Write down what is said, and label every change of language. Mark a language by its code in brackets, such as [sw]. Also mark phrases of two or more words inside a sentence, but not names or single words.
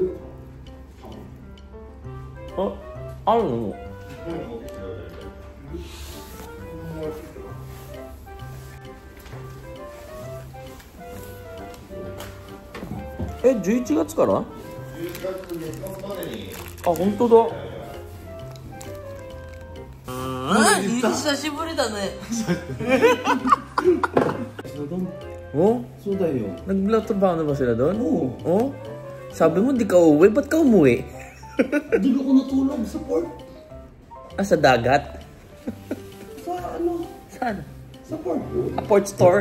[ja] あるの11月から？ 11月3日までに。あ、本当だ。久しぶりだね。Oh? Sudayo. [tl] Nagtrabaho na ba sila doon? Oo. Oh? Sabi mo di ka uuwi, ba't ka umuwi? Hindi ako natulog sa port. Ah, sa dagat? Sa ano? Saan? Sa port. [en] A port store?